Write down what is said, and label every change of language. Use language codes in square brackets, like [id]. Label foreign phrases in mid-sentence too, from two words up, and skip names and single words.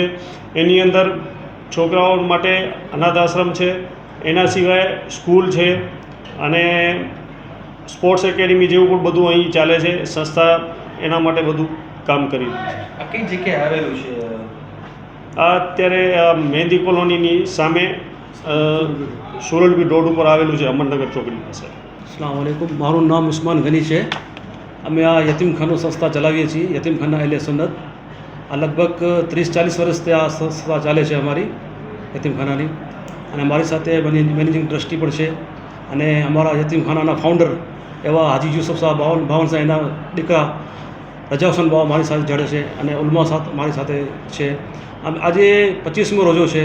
[gu] એની અંદર છોકરાઓ માટે અનાથ આશ્રમ છે, એના સિવાય સ્કૂલ છે અને સ્પોર્ટ્સ એકેડમી જેવું પણ બધું અહીં ચાલે છે। સંસ્થા એના માટે બધું કામ કરી રહી છે। આ કઈ જગ્યાએ આવેલું છે? આ અત્યારે મહેંદી કોલોનીની સામે સુરલબી રોડ ઉપર આવેલું છે, અમરનગર ચોકડી પાસે। [ar] السلام علیکم. [gu] મારૂ નામ ઉસ્માન ગની હૈ। અમે આ યતીમખાનો સંસ્થા ચલાવીએ છીએ, યતીમખાના એલે સુન્નત। આ લગભગ 30-40 વર્ષથી આ સંસ્થા ચાલે છે અમારી યતીમખાનાની। અને મારી સાથે મેનેજિંગ ટ્રસ્ટી પણ છે। અને અમારા યતીમખાનાના ફાઉન્ડર એવા હાજી યુસુફ શાહ બાવન શાહ, એના દીકરા રજા હુસૈન બાવા મારી સાથે જોડે છે। અને ઉલમા સાથ મારી સાથે છે। આજે 25મો રોજો છે।